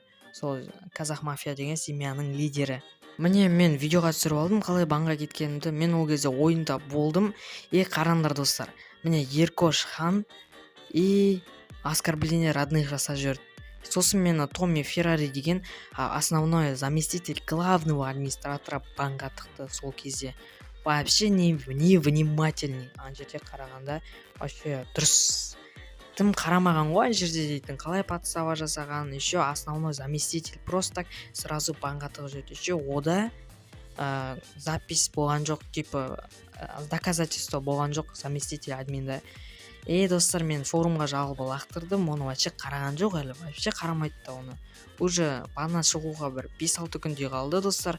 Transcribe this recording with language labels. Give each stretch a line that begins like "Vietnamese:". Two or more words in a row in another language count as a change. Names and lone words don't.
Kazakh: Сол Казах Мафия деген семьяның лидері. Міне мен видеоға түсіріп алдым, қалай банға кеткенімді. Мен ол кезде ойында болдым. Қараңдар достар, міне Еркош хан
Russian: оскорбление родных
Kazakh: жасап жүрді. Сосын мені Томми Феррари деген
Russian: основной заместитель главного администратора
Kazakh: банға тықты сол кезде.
Russian: Вообще невнимательный.
Kazakh: Ана жерде қарағанда вообще дұрыс тым қарамаған ғой, жерде дейтін, қалай подстава жасаған,
Russian: еще основной заместитель просто так сразу
Kazakh: банға тығып жүрді. Еще ода запись болған жоқ, доказательство болған жоқ заместитель админда. Достар, мен форумға жалоба лақтырдым, оны вообще қараған жоқ әлі, вообще қарамайды да оны. Уже баннан шығуға бір 5-6 күнде қалды достар.